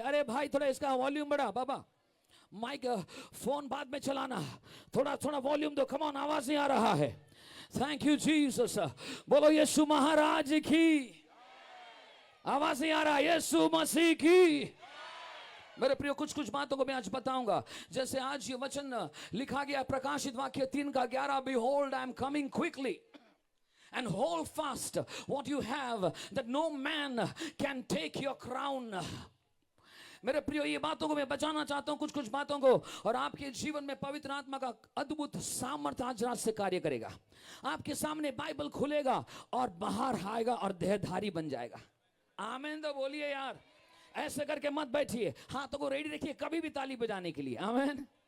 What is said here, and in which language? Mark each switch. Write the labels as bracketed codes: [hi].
[hi] अरे भाई थोड़ा इसका वॉल्यूम बढ़ा। बाबा माइक फोन बाद में चलाना, थोड़ा थोड़ा वॉल्यूम दो। [en] come on, [hi] आवाज नहीं आ रहा है। [en] Thank you Jesus. [hi] बोलो यीशु महाराज की। आवाज नहीं आ रहा? यीशु मसीह की। मेरे प्रियो कुछ कुछ बातों को मैं आज बताऊंगा। जैसे आज ये वचन लिखा गया प्रकाशित वाक्य 3:11, [en] Behold, I am coming quickly and hold fast what you have, that no man can take your crown. [hi] मेरे प्रियो ये बातों को मैं बचाना चाहता हूं, कुछ कुछ बातों को, और आपके जीवन में पवित्र आत्मा का अद्भुत सामर्थ्य आज रात से कार्य करेगा। आपके सामने बाइबल खुलेगा और बाहर आएगा और देहधारी बन जाएगा। आमीन तो बोलिए यार। ऐसे करके मत बैठिए, हाथों को रेडी रखिए कभी भी ताली बजाने के लिए। आमीन।